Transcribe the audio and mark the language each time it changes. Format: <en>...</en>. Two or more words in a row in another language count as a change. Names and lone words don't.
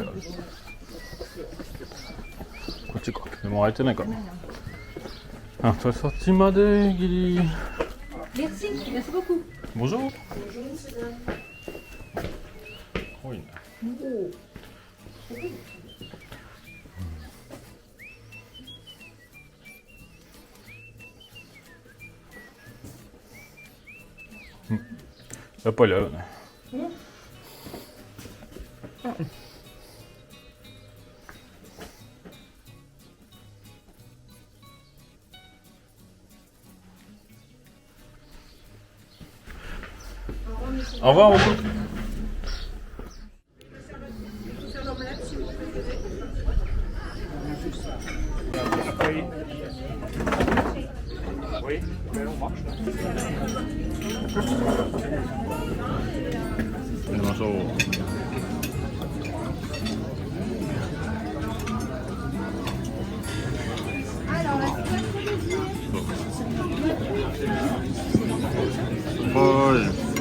<ja>こっちか。でも開いてないから。あ、そっちまでギリ。</ja> <fr>Merci, merci beaucoup. Bonjour.</fr> <ja>多いね。やっぱりあるね。</ja> <fr>Au revoir, beaucoup. Oui, mais on marche.</fr> <ja>やりましょう。はい。</ja>